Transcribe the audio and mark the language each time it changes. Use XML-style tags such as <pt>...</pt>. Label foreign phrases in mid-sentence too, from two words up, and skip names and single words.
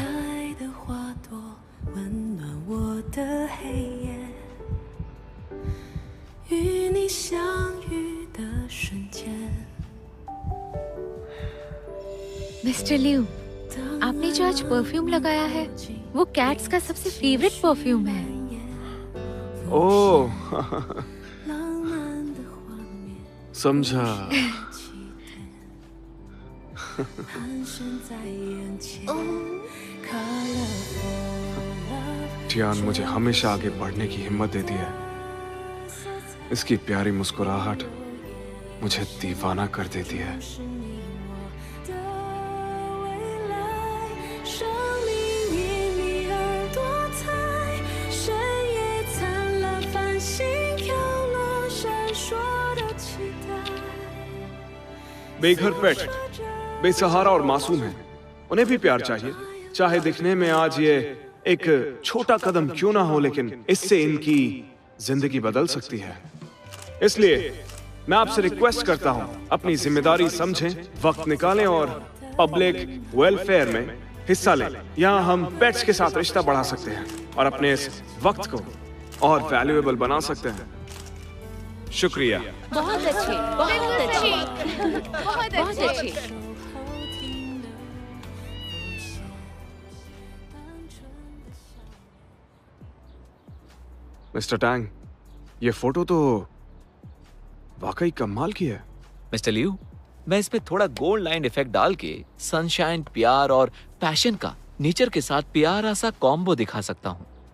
<zh>开的花朵温暖我的黑夜，与你相遇的瞬间。</zh> <hi>मिस्टर लियू, आपने जो आज परफ्यूम लगाया है वो कैट्स का सबसे फेवरेट परफ्यूम है। ओह</hi> <zh>浪漫的画面，</zh> <hi>समझा।</hi> <zh>盘旋在眼前。</zh> <en>Colorful love，</en> <hi>टियान मुझे हमेशा आगे बढ़ने की हिम्मत देती है। इसकी प्यारी मुस्कुराहट मुझे दीवाना कर देती है।</hi> <zh>是你我的未来，生命因你而多彩，深夜灿烂繁星飘落，闪烁的期待。</zh> <hi>बेघर पेट बेसहारा और मासूम है, उन्हें भी प्यार चाहिए। चाहे दिखने में आज ये एक छोटा कदम क्यों ना हो, लेकिन इससे इनकी जिंदगी बदल सकती है। इसलिए मैं आपसे रिक्वेस्ट करता हूं, अपनी जिम्मेदारी समझें, वक्त निकालें और</hi> <en>public welfare</en> <hi>में हिस्सा लें। यहाँ हम पेट्स के साथ रिश्ता बढ़ा सकते हैं और अपने इस वक्त को और वैल्यूएबल बना सकते हैं। शुक्रिया। बहुत अच्छे, बहुत अच्छे, बहुत अच्छे।</hi> <zh>后听的浮现，单纯的想。</zh> <hi>मिस्टर टैंग, ये फोटो तो वाकई कमाल की है। मिस्टर लियू, मैं इसमें थोड़ा</hi> <en>gold line effect</en> <hi>डाल के सनशाइन, प्यार और पैशन का नेचर के साथ प्यारा सा कॉम्बो दिखा सकता हूँ।</hi>